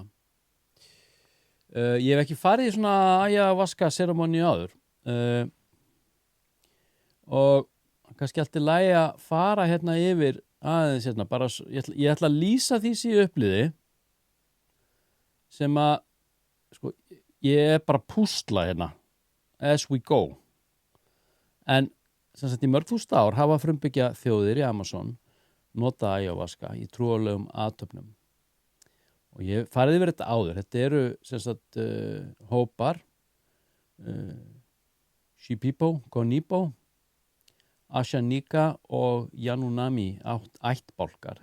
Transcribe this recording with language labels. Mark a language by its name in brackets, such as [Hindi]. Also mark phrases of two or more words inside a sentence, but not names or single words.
[Icelandic] Ég hef ekki farið í svona ayahuasca seremoníu áður og kannski allt í lagi að fara hérna yfir aðeins hérna, bara, ég ætla að lýsa því sem ég upplifði sem að sko, ég er bara að púsla hérna [English] as we go [Icelandic] en sem sagt í mörg þúsund ár hafa frumbyggja þjóðir í Amazon nota ayahuasca í trúarlegum athöfnum. Og ég farið yfir þetta áður. Þetta eru sem sagt hópar Shipibo, Gonibo, Ashanika og Yanomami ættbálkar.